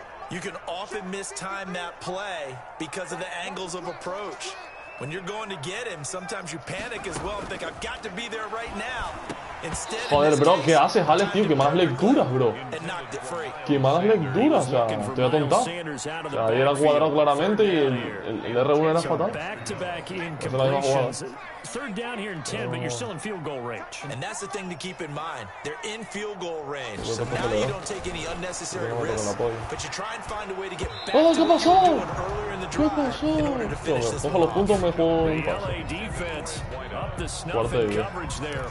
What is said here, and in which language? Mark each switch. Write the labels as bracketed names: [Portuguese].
[English] You can often mistime that play because of the angles of approach. When you're going to get him, sometimes you panic as well and think, I've got to be there right now. [Spanish] Joder, bro, ¿qué haces, Alex, tío? Qué malas lecturas, bro. Qué malas lecturas, o sea, estoy atontado. O sea, ahí era cuadrado claramente y el R1 era fatal. Esa es la misma jugada. [English] Third down here and 10, but you're still in field goal range. And that's the thing to keep in mind. They're in field goal range. So now you don't take any unnecessary risks, but you try and find a way to get back to what you were doing earlier in the drive in order to finish this one. The LA defense up the snuff in coverage there.